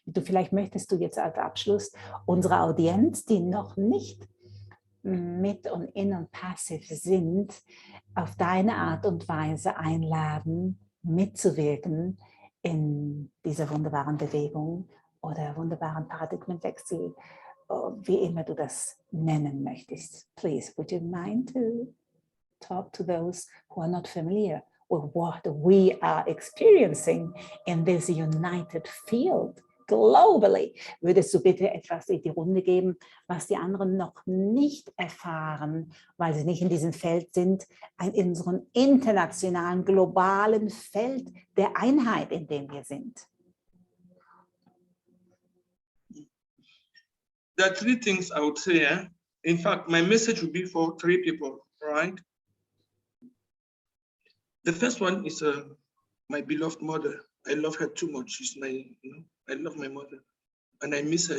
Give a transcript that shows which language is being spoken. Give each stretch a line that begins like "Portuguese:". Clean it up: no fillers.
German: Vielleicht möchtest du jetzt als Abschluss unsere Audienz, die noch nicht mit und in und passiv sind, auf deine Art und Weise einladen, mitzuwirken in dieser wunderbaren Bewegung oder wunderbaren Paradigmenwechsel, wie immer du das nennen möchtest.
English: Please, would you mind to talk to those who are not familiar with what we are experiencing in this united field globally?
German: Würdest du bitte etwas in die Runde geben, was die anderen noch nicht erfahren, weil sie nicht in diesem Feld sind, in unserem internationalen, globalen Feld der Einheit, in dem wir sind?
English: There are three things I would say. In fact, my message would be for three people, right? The first one is my beloved mother. I love her too much. She's my, I love my mother, and I miss her.